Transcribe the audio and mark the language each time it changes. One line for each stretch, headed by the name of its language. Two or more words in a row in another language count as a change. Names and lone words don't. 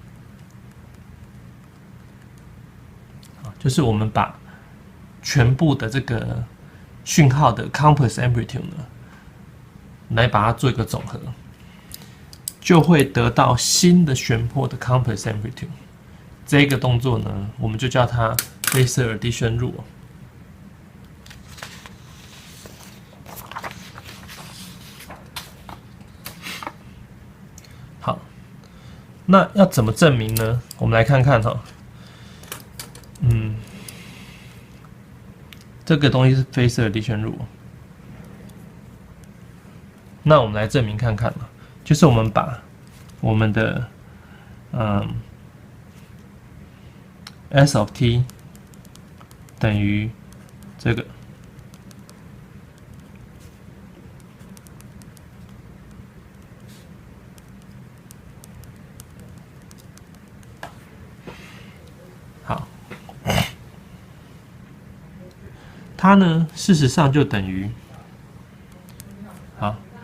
Chinese: 就是我們把全部的這個訊號的
English: complex amplitude
Chinese: 呢，來把它做一個總和，就會得到新的旋波的
English: complex amplitude。
Chinese: 這個動作呢，我們就叫它
English: Phasor addition rule。
Chinese: 好，那要怎麼證明呢？我們來看看哈，這個東西是
English: Phasor addition rule。
Chinese: 那我們來證明看看嘛，就是我們把我們的
English: S of t
Chinese: 等於這個，好，它呢事實上就等於，好，